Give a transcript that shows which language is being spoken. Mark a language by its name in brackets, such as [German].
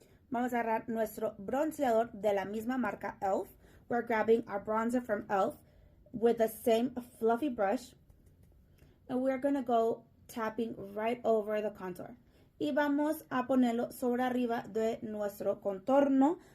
[Spanish] Vamos a agarrar nuestro bronceador de la misma marca e.l.f. [English] We're grabbing our bronzer from e.l.f. with the same fluffy brush. And we're going to go tapping right over the contour. [Spanish] Y vamos a ponerlo sobre arriba de nuestro contorno.